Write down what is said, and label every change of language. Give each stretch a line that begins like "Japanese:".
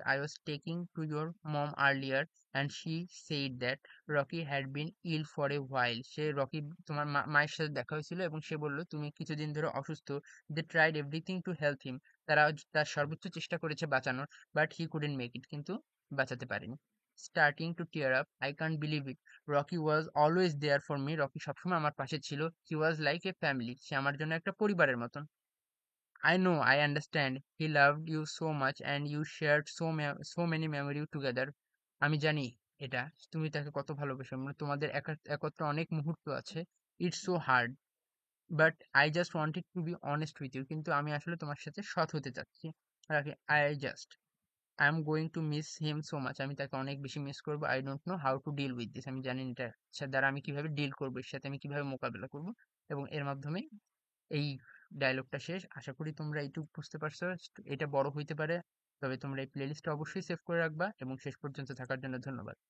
English: I was taking to your mom earlier and she said that Rocky had been ill for a while.
Bangla: Say Rocky তোমার মায়ের সাথে দেখা হয়েছিল এবং সে বলল তুমি কিছুদিন ধরে অসুস্থ।
English: They tried everything to help him.
Bangla: তারা তার সর্বোচ্চ চেষ্টা করেছে বাঁচানোর,
English: but he couldn't make it.
Bangla: কিন্তু বাঁচাতে পারেনি।
English: Starting to tear up. I can't believe it. Rocky was always there for me.
Bangla: Rocky সবসময় আমার পাশে ছিল।
English: He was like a family.
Bangla: সে আমার জন্য একটা পরিবারের মতন।
English: I know, I understand. He loved you so much and you shared so many memories together.
Bangla: আমি জানি এটা, তুমি তাকে কত ভালোবাসো, মানে তোমাদের একত্র অনেক মুহূর্ত আছে।
English: It's so hard, but I just wanted to be honest with you.
Bangla: কিন্তু আমি আসলে তোমার সাথে সৎ হতে চাচ্ছি।
English: রাখি, I just. I am going to miss him so much.
Bangla: আমি তাকে অনেক বেশি মিস করবো।
English: I don't know how to deal with this.
Bangla: আমি জানি না এটার দ্বারা আমি কিভাবে ডিল করবো, এর সাথে আমি কিভাবে মোকাবেলা করবো। এবং এর মাধ্যমে এই ডায়লগটা শেষ। আশা করি তোমরা এইটুকু বুঝতে পারছো। এটা বড় হইতে পারে, তবে তোমরা এই প্লেলিস্টটা অবশ্যই সেভ করে রাখবা এবং শেষ পর্যন্ত থাকার জন্য ধন্যবাদ।